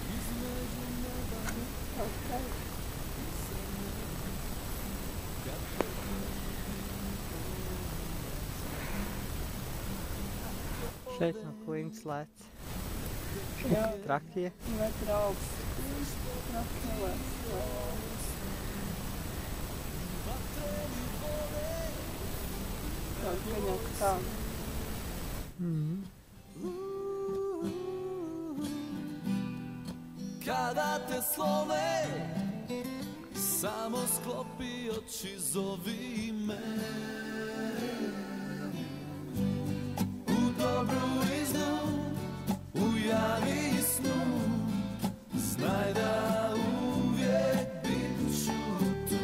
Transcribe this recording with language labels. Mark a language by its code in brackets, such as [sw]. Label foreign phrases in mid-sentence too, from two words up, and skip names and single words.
[lv] Šeit no klints lēc. Trakie. Metru augsts. Trakie lēc. Gaņāk tā. [hr] Kada te slove, samo sklopi oči, zovi me. U dobru i zlu, u javi i snu, znaj da uvijek bit ću tu.